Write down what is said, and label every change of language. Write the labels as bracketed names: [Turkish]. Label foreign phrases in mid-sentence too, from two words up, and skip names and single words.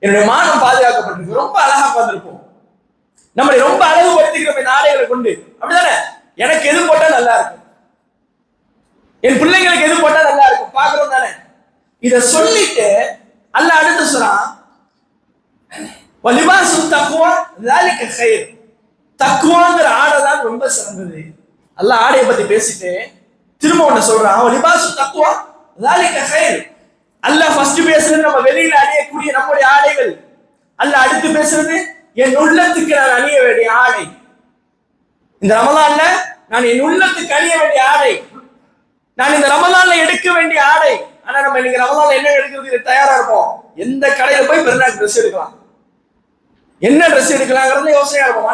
[Tamil] என்னுடைய மானம் பாதுகாக்கப்பட்டிருக்கு, ரொம்ப அழகா உட்கார்ந்துருப்போம். நம்மளை ரொம்ப அழகுபடுத்திக்கிறோம் இந்த ஆடைகளை கொண்டு, அப்படிதானே? எனக்கு எது போட்டா நல்லா இருக்கும், என் பிள்ளைங்களுக்கு எது போட்டா நல்லா இருக்கும் பாக்குறோம் தானே. இத சொல்லிட்டு அல்லாஹ் அடுத்து சொல்றான், [Arabic] ولباس التقوى ذلك خير. [Tamil] தக்வாங்கிற ஆடை தான் ரொம்ப சிறந்தது. அல்லாஹ் ஆடையை பத்தி பேசிட்டு திரும்ப ஒண்ணு சொல்றான், [Arabic] ولباس التقوى ذلك خير. [Tamil] அல்லாஹ் ஃபர்ஸ்ட் பேசுறது நம்ம வெளியில அணியக்கூடிய நம்முடைய ஆடைகள். அல்லாஹ் அடுத்து பேசுறது என் உள்ளத்துக்கு நான் அணிய வேண்டிய ஆடை. இந்த ரமலான்ல நான் என் உள்ளத்துக்கு அணிய வேண்டிய ஆடை, நான் இந்த ரமலான்ல எடுக்க வேண்டிய ஆடை. ஆனா நம்ம இன்னைக்கு ரமலான்ல என்ன எடுக்கிறதுக்கு தயாரா இருப்போம்? எந்த கடையில போய் பெருநாள் ட்ரெஸ் எடுக்கலாம், என்ன ட்ரெஸ் எடுக்கலாங்கிறது யோசனையா இருக்கும்.